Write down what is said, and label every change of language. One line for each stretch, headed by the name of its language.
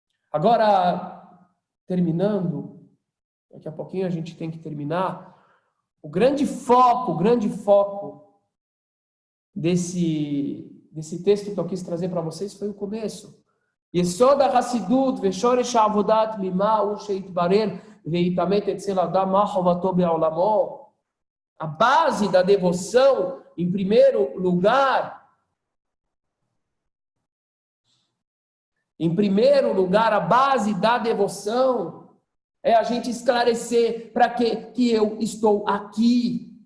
Portuguese: Agora, terminando, daqui a pouquinho a gente tem que terminar, o grande foco desse texto que eu quis trazer para vocês foi o começo.
Hebrew: יסוד החסידות ושורש העבודת ממה הוא שיתברר ויתאמת אצל אדם מה חובתו בעולמו.
Portuguese: A base da devoção, em primeiro lugar, a base da devoção é a gente esclarecer para que eu estou aqui.